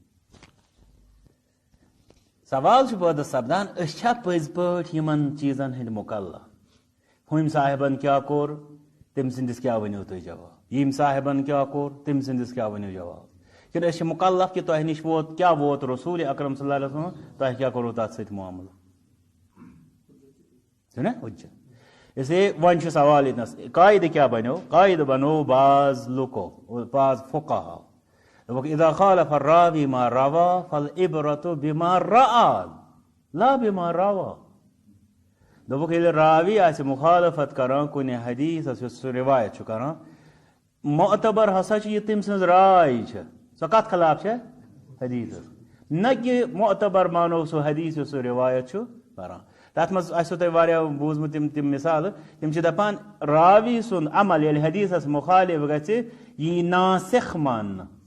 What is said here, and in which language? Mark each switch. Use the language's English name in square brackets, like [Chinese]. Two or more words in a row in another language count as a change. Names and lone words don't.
[Kashmiri] سوال چھُ پٲدٕ سپدان أسۍ چھا پٔزۍ پٲٹھۍ یِمن چیٖزن ہٕنٛدۍ مُکلف ہُمۍ صاحبن کیٛاہ کوٚر تٔمۍ سٕنٛدِس کیٛاہ ؤنِو تُہۍ جواب ییٚمۍ صاحبن کیٛاہ کوٚر تٔمۍ سٕنٛدِس کیٛاہ ؤنِو جواب کِنہٕ أسۍ چھِ مُکلف کہ تۄہہِ نِش ووت کیٛاہ ووت رسوٗل اکرم [Arabic] صلی اللہ علیہ وسلم [Kashmiri] تۄہہِ کیٛاہ کوٚروٕ تتھ سۭتۍ معاملہٕ چھُنہ حُجت اس لیے وۄنۍ چھُ سوال ییٚتنس قاعدٕ کیٛاہ بنیو قاعدٕ بنوو بعض لُکو بعض فقہاو دوٚپُکھ [Arabic] اذا خالف الراوی ما روى فالعبرة بما رأى لا بما روى [Kashmiri] دوٚپُکھ ییٚلہِ راوی آسہِ مخالفت کران کُنہِ حدیثس یُس سُہ روایت چھُ کران معتبر ہسا چھِ یہِ تٔمۍ سٕنٛز راے چھِ سۄ کتھ خلاف چھےٚ حدیثس نہ کہ معتبر مانو سُہ حدیث یُس سُہ روایت چھُ کران تتھ منٛز آسیو تۄہہِ واریاہ بوٗزمُت تِم مثالہٕ تِم چھِ دپان راوی سُنٛد عمل ییٚلہِ حدیثس مخالف گژھِ یہِ یی ناسخ ماننہٕ